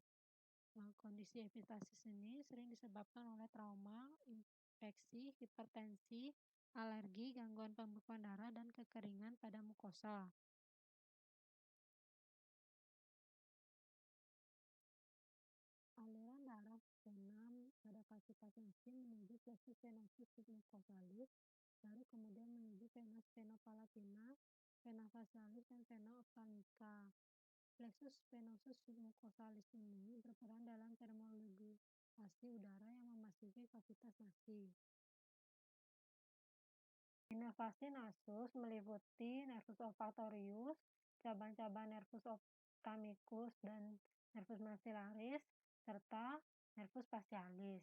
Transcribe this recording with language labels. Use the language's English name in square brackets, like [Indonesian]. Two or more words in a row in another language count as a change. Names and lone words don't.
[Indonesian] Nah, kondisi epistasis ini sering disebabkan oleh trauma, infeksi, hipertensi, alergi, gangguan pembekuan darah, dan kekeringan pada mukosa. Aliran darah vena pada [Latin] cavitas nasi [Indonesian] menuju [Latin] plexus venosus submucosalis, [Indonesian] baru kemudian menuju [Latin] vena spenopalatina, vena facialis, [Indonesian] dan [Latin] vena ophthalmica. Plexus venosus submucosalis [Indonesian] ini berperan dalam termoregulasi udara yang memasuki [Latin] cavitas nasi. [Indonesian] Inovasi nasus meliputi [Latin] nervus olfaktorius, [Indonesian] cabang-cabang [Latin] nervus ophthalmicus [Indonesian] dan [Latin] nervus maxillaris, [Indonesian] serta [Latin] nervus facialis.